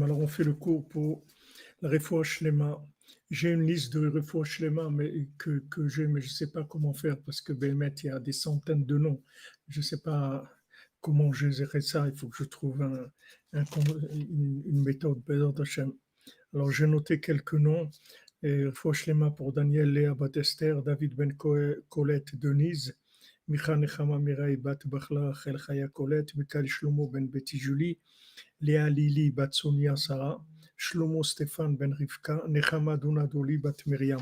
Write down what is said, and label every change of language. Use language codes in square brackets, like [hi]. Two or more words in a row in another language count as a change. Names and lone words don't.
[fr] Alors on fait le cours pour la [he] רפואה שלמה. [fr] J'ai une liste de [he] רפואה שלמה [fr] que j'ai, mais je ne sais pas comment faire parce que Bémet, il y a des centaines de noms. Je ne sais pas comment je gérerai ça. Il faut que je trouve une méthode. [he] בעזרת השם. [fr] Alors j'ai noté quelques noms. [he] רפואה שלמה [fr] pour Daniel, Léa Batester, David Ben Colette, Denise. [he] מיכה נחמה מיראי בת בחלה רחל חיה קולט, מיכל שלמה בן בתי ג'ולי, לאה לילי בת סוניה שרה, שלמה סטפן בן רבקה, נחמה דונה דולי בת מרים.